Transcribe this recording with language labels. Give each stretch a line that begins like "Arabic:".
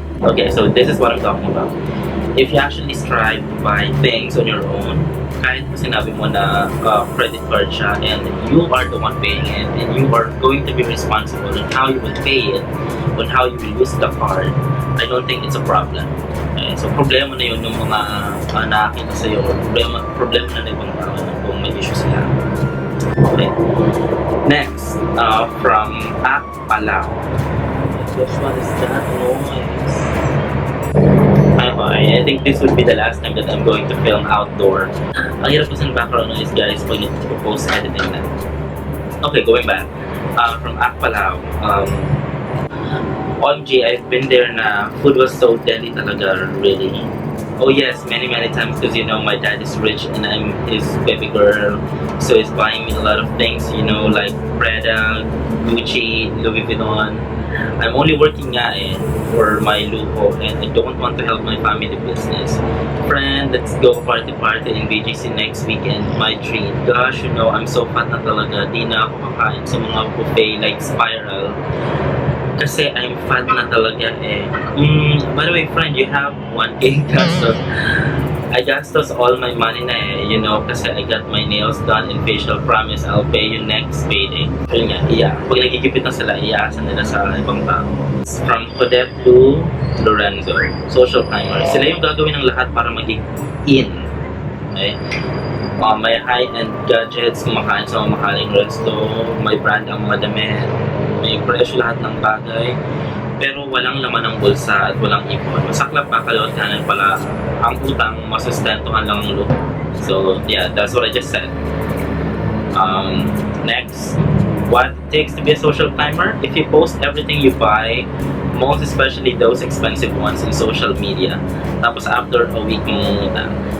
English: Okay, so this is what I'm talking about. If you actually strive to buy things on your own,
Filipino: kahit sinabi mo na
English: credit card siya and you are the one paying it and you are going to be responsible on how you will pay it, on how you will use the card, I don't think it's a problem.
Filipino: Okay, so problema na yun ng mga nakakita sa'yo, problema na ibang tao kung may issue sila.
English: Okay. Next, from App Palau. Which one is that noise? I think this would be the last time that I'm going to film outdoor.
Filipino: Ang hirap kasi ng background noise guys pag nag-post editing na.
English: Okay, going back.
Filipino: From Akpalaw.
English: OMG, I've been there na food was so deadly talaga, really. Oh yes, many times because you know my dad is rich and I'm his baby girl, so he's buying me a lot of things, you know, like Prada, Gucci, Louis Vuitton. I'm only working nga for my luho and I don't want to help my family business. Friend, let's go party in BGC next weekend. My treat. Gosh, you know, I'm so fat na talaga.
Filipino: Di na ako kakain sa mga buffet like Spiral.
English: Kasi I'm fat na talaga By the way, friend, you have 1K gastos. I gastos all my money na you know, kasi I got my nails done and facial. Promise, I'll pay you next payday.
Filipino: Yun nga, pag nagigipit na sila, iaasan nila sa ibang tao.
English: From Codette to Lorenzo, social climber.
Filipino: Sila yung gagawin ng lahat para maging in. Okay? May high-end gadgets, kumakain sa mga mamahaling resto, may brand ang mga damit, may presyo lahat ng bagay, pero walang laman ng bulsa at walang ipon. Masaklap pa, kalawat kanan pala, ang utang, masustentuhan lang ang luho.
English: So, yeah, that's what I just said. Next, what it takes to be a social climber? If you post everything you buy, most especially those expensive ones in social media,
Filipino: tapos
English: after a week mangungutang.